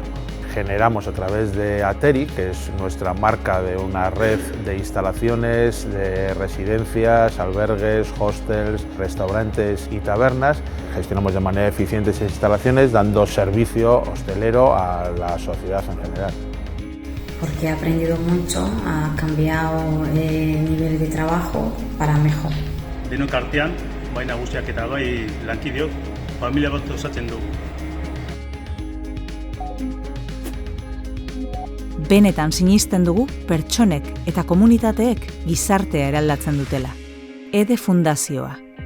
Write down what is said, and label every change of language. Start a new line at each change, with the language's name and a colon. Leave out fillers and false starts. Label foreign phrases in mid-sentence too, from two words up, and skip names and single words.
Spanish: Generamos a través de Ateri, que es nuestra marca de una red de instalaciones, de residencias, albergues, hostels, restaurantes y tabernas. Gestionamos de manera eficiente esas instalaciones, dando servicio hostelero a la sociedad en general. Porque he aprendido mucho, ha cambiado el nivel de trabajo para mejor.
Basque: Denok artean, bai nagusiak eta bai lankideok, familia bat osatzen dugu. Benetan sinisten dugu pertsonek eta komunitateek gizartea eraldatzen dutela. EDE Fundazioa.